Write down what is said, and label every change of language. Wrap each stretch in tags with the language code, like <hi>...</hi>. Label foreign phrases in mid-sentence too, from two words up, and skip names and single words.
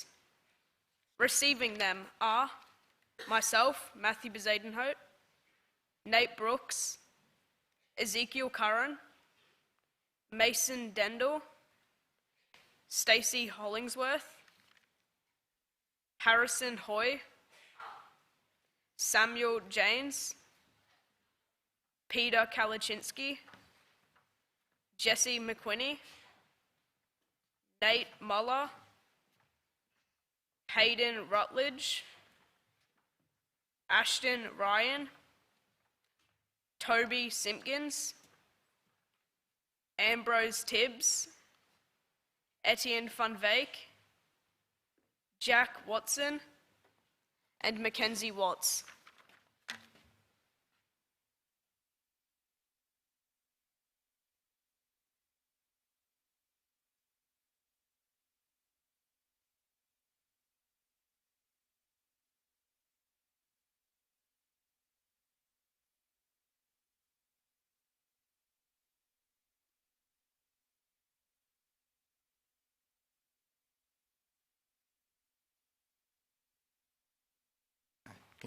<en>Receiving them are myself, Matthew Bezadenhout, Nate Brooks, Ezekiel Curran, Mason Dendel, Stacey Hollingsworth, Harrison Hoy, Samuel James, Peter Kalachinsky, Jesse McQuinney, Nate Muller, Hayden Rutledge, Ashton Ryan, Toby Simpkins, Ambrose Tibbs, Etienne Van Veek, Jack Watson, and Mackenzie Watts. Can you</en>